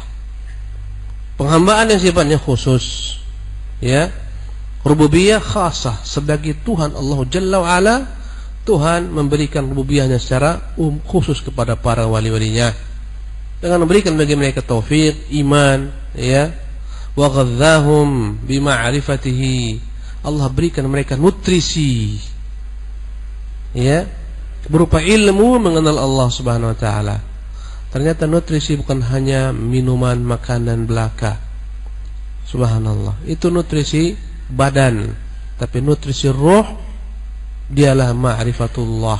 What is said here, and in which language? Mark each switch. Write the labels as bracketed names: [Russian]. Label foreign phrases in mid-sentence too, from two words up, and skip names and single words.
[Indonesian] Penghambaan yang sifatnya khusus, ya. [Arabic] Rububiyah khasah, [Indonesian] sebagai Tuhan Allah [Arabic] Jalla wa Ala, [Indonesian] Tuhan memberikan rububiyahnya secara khusus kepada para wali-walinya dengan memberikan bagi mereka taufik, iman, ya. [Arabic] Wa ghadzahum bima'rifatihi, [Indonesian] Allah berikan mereka nutrisi, ya, berupa ilmu mengenal Allah [Arabic] Subhanahu wa taala. [Indonesian] Ternyata nutrisi bukan hanya minuman, makanan belaka. Subhanallah, itu nutrisi badan, tapi nutrisi roh dialah ma'rifatullah.